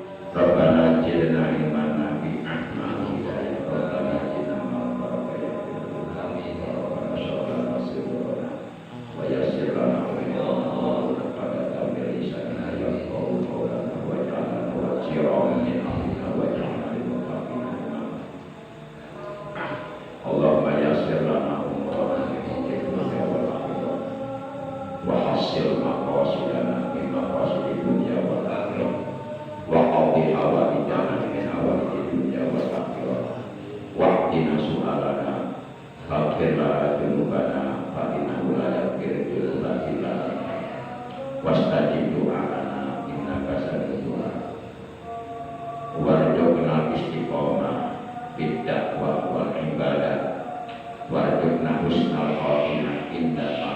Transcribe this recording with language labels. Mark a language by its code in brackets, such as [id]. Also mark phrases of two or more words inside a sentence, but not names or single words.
[ar] ربنا آتنا علما نافعا ويسر لنا اللهم يسر لنا أمورنا وحصل مقاصدنا من مقاصد الدنيا والآخرة واقض حوائجنا من حوائج الدنيا والآخرة وقنا سؤالنا فاغفر لنا ذنوبنا فإنه لا يغفر الذنوب إلا أنت واستجب دعاءنا إنك سميع الدعاء وارزقنا الاستقامة بالدعوة والعبادة وارزقنا حسن الخاتمة عند